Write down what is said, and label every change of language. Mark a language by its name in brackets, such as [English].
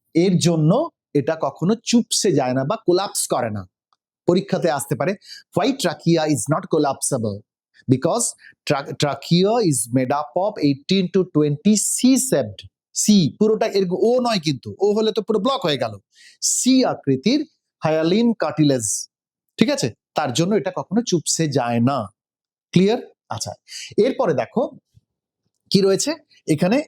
[Bangla] এর জন্য এটা কখনো চুপসে যায় না বা কোলাপস করে না। পরীক্ষাতে আসতে পারে, [English] why trachea is not collapsible? Because trachea is made up of 18 to 20 C-shaped, [Bangla] C পুরোটা এরকম, ও নয় কিন্তু, ও হলে তো পুরো ব্লক হয়ে গেল, সি আকৃতির হায়ালিন কার্টিলেজ, ঠিক আছে? তার জন্য এটা কখনো চুপসে যায় না। ক্লিয়ার? আচ্ছা, এরপরে দেখো কি রয়েছে এখানে।